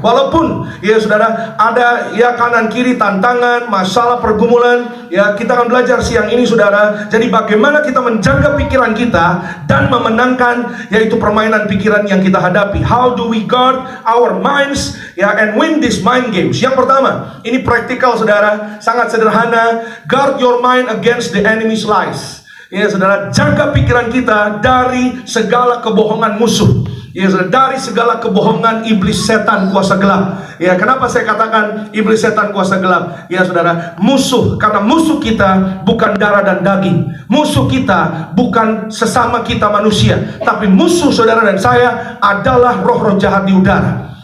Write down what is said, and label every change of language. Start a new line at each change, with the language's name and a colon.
Indonesian: Walaupun ya saudara ada ya kanan kiri tantangan, masalah, pergumulan, ya kita akan belajar siang ini saudara. Jadi bagaimana kita menjaga pikiran kita dan memenangkan yaitu permainan pikiran yang kita hadapi.
English: How do we guard our minds?
Indonesian: Ya,
English: and win this mind games.
Indonesian: Yang pertama, ini praktikal saudara, sangat sederhana.
English: Guard your mind against the enemy's lies.
Indonesian: Ya saudara, jaga pikiran kita dari segala kebohongan musuh. Ya saudara, dari segala kebohongan iblis setan kuasa gelap. Ya, kenapa saya katakan iblis setan kuasa gelap? Ya saudara, musuh, karena musuh kita bukan darah dan daging. Musuh kita bukan sesama kita manusia, tapi musuh saudara dan saya adalah roh-roh jahat di udara.